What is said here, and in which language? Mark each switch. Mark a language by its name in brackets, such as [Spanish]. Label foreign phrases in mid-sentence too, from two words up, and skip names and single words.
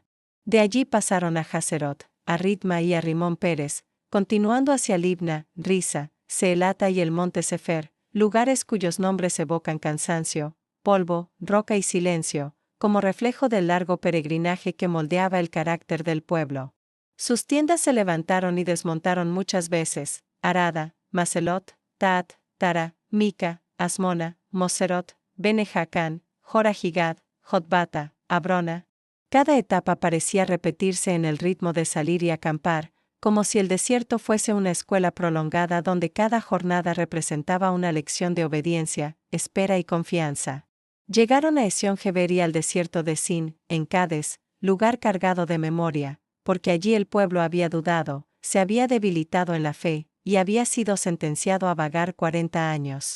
[Spanish] De allí pasaron a Haserot, a Ritma y a Rimón Pérez, continuando hacia Libna, Risa, Seelata y el monte Sefer, lugares cuyos nombres evocan cansancio, polvo, roca y silencio, como reflejo del largo peregrinaje que moldeaba el carácter del pueblo. Sus tiendas se levantaron y desmontaron muchas veces: Arada, Maselot, Taat, Tara, Mica, Asmona, Moserot, Bene-Jacán, Jora-Gigad, Jotbata, Abrona. Cada etapa parecía repetirse en el ritmo de salir y acampar, como si el desierto fuese una escuela prolongada donde cada jornada representaba una lección de obediencia, espera y confianza. Llegaron a Esión-Geber y al desierto de Sin, en Cades, lugar cargado de memoria, porque allí el pueblo había dudado, se había debilitado en la fe, y había sido sentenciado a vagar 40 años.